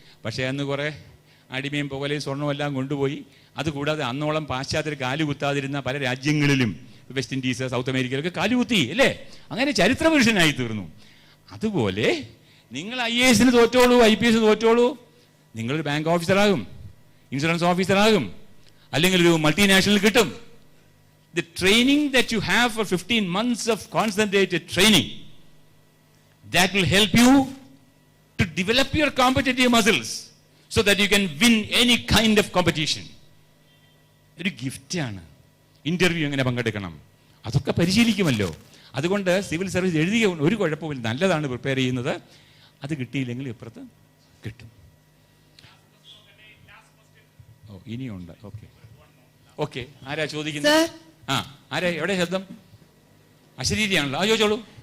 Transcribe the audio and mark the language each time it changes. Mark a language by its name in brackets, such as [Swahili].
[Malayalam] പക്ഷെ അന്ന് കുറെ അടിമയും പുകലയും സ്വർണ്ണമെല്ലാം കൊണ്ടുപോയി. അതുകൂടാതെ അന്നോളം പാശ്ചാത്യർ കാലുകുത്താതിരുന്ന പല രാജ്യങ്ങളിലും, വെസ്റ്റ് ഇൻഡീസ്, സൗത്ത് അമേരിക്കയിലൊക്കെ കാലുകുത്തി, അല്ലേ? അങ്ങനെ ചരിത്രപുരുഷനായി തീർന്നു. അതുപോലെ നിങ്ങൾ IASന് തോറ്റോളൂ, IPS തോറ്റോളൂ, നിങ്ങളൊരു ബാങ്ക് ഓഫീസറാകും, ഇൻഷുറൻസ് ഓഫീസറാകും, അല്ലെങ്കിൽ ഒരു മൾട്ടിനാഷണൽ കിട്ടും. [English] The training that you have for 15 months of concentrated training, that will help you to develop your competitive muscles so that you can win any kind of competition. [Malayalam] ഒരു ഗിഫ്റ്റാണ്. Interview എങ്ങനെ പങ്കെടുക്കണം അതൊക്കെ പരിശീലിക്കുമല്ലോ. അതുകൊണ്ട് civil service എഴുതിയ ഒരു കുഴപ്പമില്ല, നല്ലതാണ് prepare ചെയ്യുന്നത്. അത് കിട്ടിയില്ലെങ്കിൽ ഇപ്പുറത്ത് കിട്ടും. ഓ ഇനിയുണ്ട്. ഓക്കെ ആരാ ചോദിക്കുന്നത്? ആരാ? എവിടെ ശബ്ദം? അശരീരിയാണല്ലോ. ആ ചോദിച്ചോളൂ.